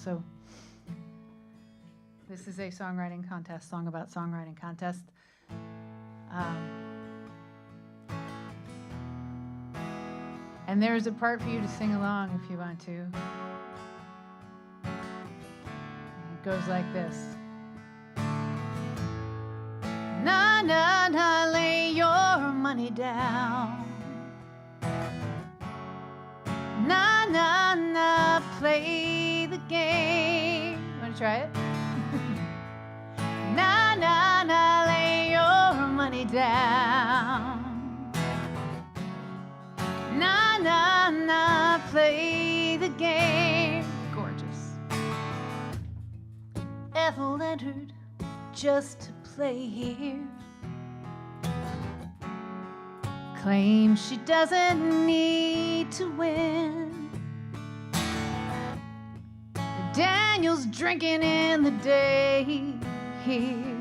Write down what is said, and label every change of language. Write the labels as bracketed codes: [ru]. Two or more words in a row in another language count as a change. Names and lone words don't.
[en] So this is a songwriting contest, song about songwriting contest. And there's a part for you to sing along if you want to. It goes like this. Na, na, na, lay your money down. Na, na, na, play the game. Want to try it? Na, na, na, lay your money down. Na, na, na, play the game. Gorgeous. Ethel entered just to play here. Claims she doesn't need to win. Daniel's drinking in the day here.